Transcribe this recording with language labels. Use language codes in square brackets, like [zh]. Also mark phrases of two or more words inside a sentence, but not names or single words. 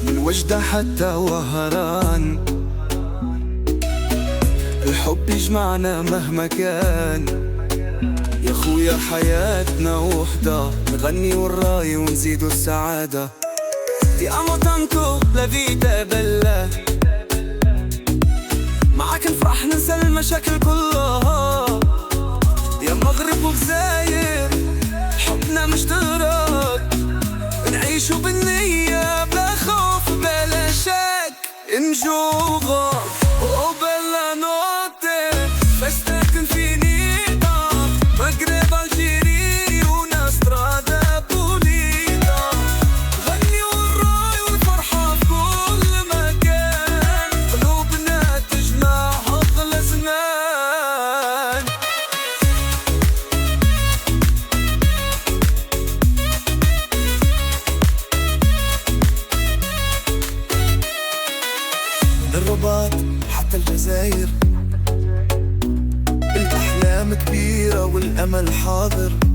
[ar] وجدة حتى وهران، الحب يجمعنا مهما كان. يا خويا حياتنا وحدة، نغني والراي ونزيدو السعادة. [it] Ti amo tanto, la vita è bella، [ar] معاك نفرح ننسى المشاكل كلها. يا مغرب وجزاير حبنا مشترك، نعيشو بالنية بلا خوف بلا شك. [it] نجوغا oh bella notte, festa infinita, Maghreb Algeri una strada pulita. [ar] غني والراي والفرحة في كل مكان، قلوبنا تجمع أغلى زمان. من الرباط حتى الجزائر، الأحلام كبيرة والأمل حاضر.